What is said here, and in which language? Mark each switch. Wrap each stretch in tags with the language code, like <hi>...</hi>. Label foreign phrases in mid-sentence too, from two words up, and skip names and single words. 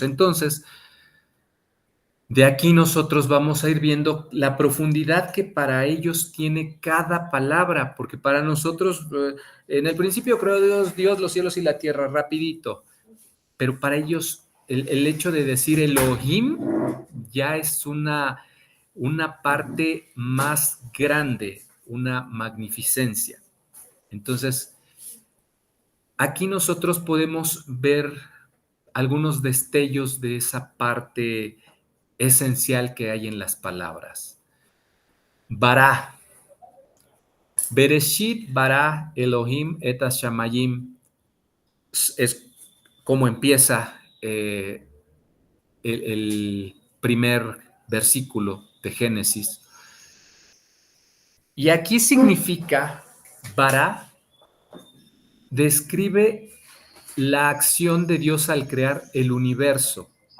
<es>Entonces, de aquí nosotros vamos a ir viendo la profundidad que para ellos tiene cada palabra, porque para nosotros, en el principio creó Dios, los cielos y la tierra, rapidito, pero para ellos el hecho de decir Elohim ya es una parte más grande, una magnificencia. Entonces, aquí nosotros podemos ver algunos destellos de esa parte esencial que hay en las palabras. Bará.</es> <he>בראשית ברא אלהים את השמים.</he> <es>Es como empieza el primer versículo de Génesis. Y aquí significa, bara, describe la acción de Dios al crear el universo.</es>